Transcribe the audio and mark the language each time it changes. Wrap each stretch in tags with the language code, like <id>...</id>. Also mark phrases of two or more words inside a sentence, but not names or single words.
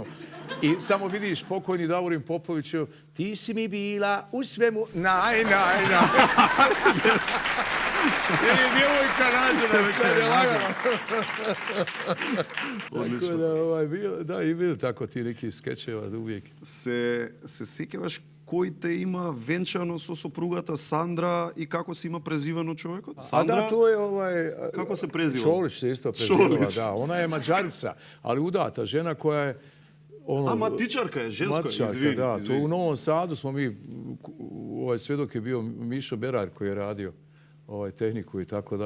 <bs>I samo vidiš pokojni Davorin Popović, ti si mi bila u svemu naj. Jer je djevojka nađena, sve je lagano. Tako da, i bilo tako ti neki skečeva uvijek.</bs> <mk>Se сеќаваш кој те има венчано со сопругата Сандра и како се има презивано човекот? Сандра?</mk> <bs>A da, to je Kako se preziva? Čolić se isto prezivala, da. Ona je Mađarica, ali udata žena koja je matičarka je, žensko, izvini. Da, to u Novom Sadu smo mi, svjedok je bio Mišo Berar koji je radio tehniku i tako dalje.</bs>